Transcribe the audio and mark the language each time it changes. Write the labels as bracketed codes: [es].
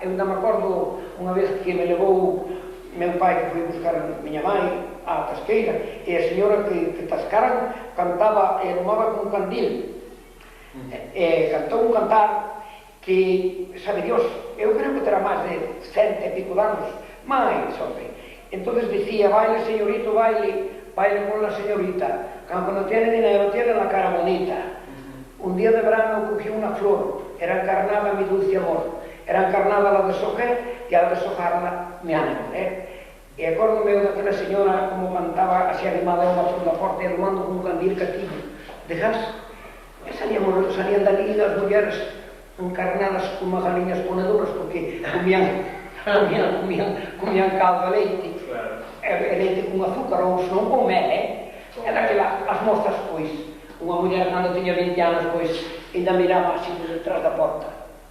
[gl] Eu ainda me acordo unha vez que me levou meu pai, que foi buscar a miña mãe á tasqueira, e a señora que tascaran cantaba e aromaba con un candil, e cantou un cantar que, sabe Dios, eu creo que terá máis de 100 e pico de anos, máis, hombre. [es] Entonces dicía, baile señorito, baile con la señorita, cuando no tiene dinero tiene la cara bonita. Un día de verano cogí una flor, era encarnada mi dulce amor, era encarnada la deshogué y al deshojarla me enamoré. [gl] E acórdome daquela señora como cantaba así animada unha por la porta, armando con un candil cativo de gas, e salían dali as mulleres encarnadas como galiñas ponedoras, porque comían caldo de leite, e leite con azúcar, ou senón con mel, e daquela, as mostras, pois, unha muller cando tiña 20 anos, pois, ainda miraba así por detrás da porta.